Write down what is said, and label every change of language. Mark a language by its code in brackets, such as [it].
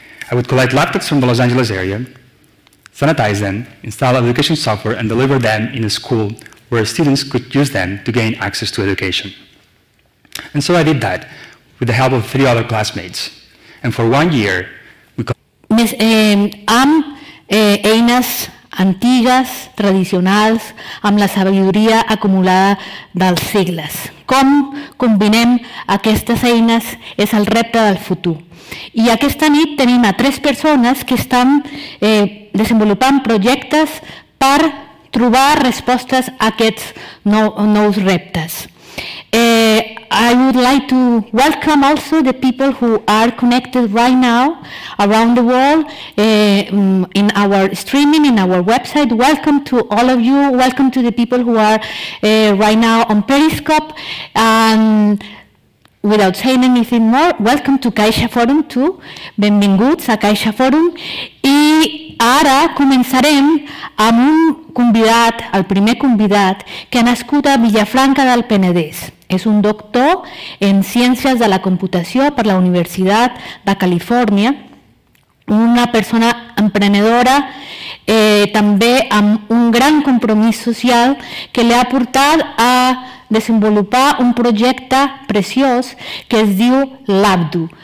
[en] I would collect laptops from the Los Angeles area, sanitize them, install education software, and deliver them in a school where students could use them to gain access to education. And so I did that with the help of 3 other classmates. And for 1 year, we [ca] amb eines antigues, tradicionals, amb la sabidoria acumulada dels segles. Com combinem aquestes eines és el repte del futur. I aquesta nit tenim a 3 persones que estan desenvolupant projectes per trobar respostes a aquests nous reptes. [en] I would like to welcome also the people who are connected right now around the world in our streaming, in our website. Welcome to all of you. Welcome to the people who are right now on Periscope. And without saying anything more, welcome to Caixa Forum too. [ca] Benvinguts a Caixa Forum. I ara començarem amb un convidat, el primer convidat, que ha nascut a Vilafranca del Penedès. És un doctor en Ciències de la Computació per la Universitat de Califòrnia, una persona emprenedora, també amb un gran compromís social que li ha portat a desenvolupar un projecte preciós que es diu Labdu.